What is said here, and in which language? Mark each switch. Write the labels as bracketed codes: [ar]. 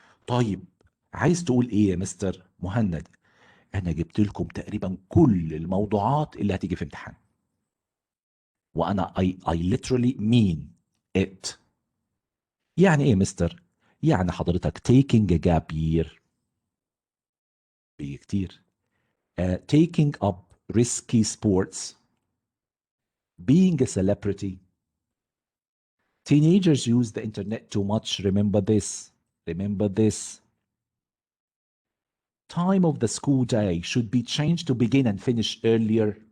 [ar] طيب عايز تقول ايه يا مستر مهند؟ انا جبت لكم تقريبا كل الموضوعات اللي هتيجي في امتحان. [en] وانا I literally mean it. [ar] يعني ايه يا مستر؟ يعني حضرتك [en] taking a gap year [ar] بيجي كتير. [en] Taking up risky sports, being a celebrity. Teenagers use the internet too much. Remember this. Time of the school day should be changed to begin and finish earlier.